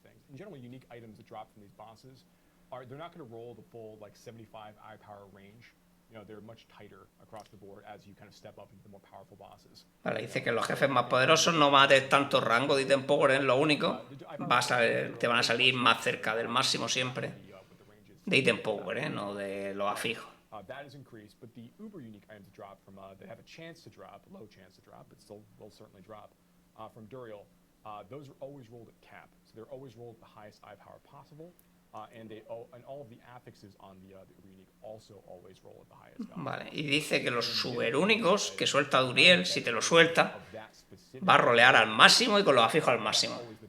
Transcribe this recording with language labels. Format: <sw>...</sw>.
<en>In general, unique items that drop from these bosses they're not going to roll the full like 75 eye power range. You know, they're much tighter across the board as you kind of step up into the more powerful bosses.</en> <es>Vale, dice que los jefes más poderosos no van a tener tanto rango de item power, es lo único. Te van a salir más cerca del máximo siempre. De item power, no de los afijos.</es> <en>That is increased, but the uber unique items drop from that have a chance to drop, low chance to drop, but still will certainly drop from Duriel. Those are always rolled at cap, so they're always rolled at the highest eye power possible, and all of the affixes on the uber unique also always roll at the highest value.</en> <es>Vale, y dice que los super únicos que suelta Duriel, si te lo suelta, va a rolear al máximo y con los afijos al máximo.</es>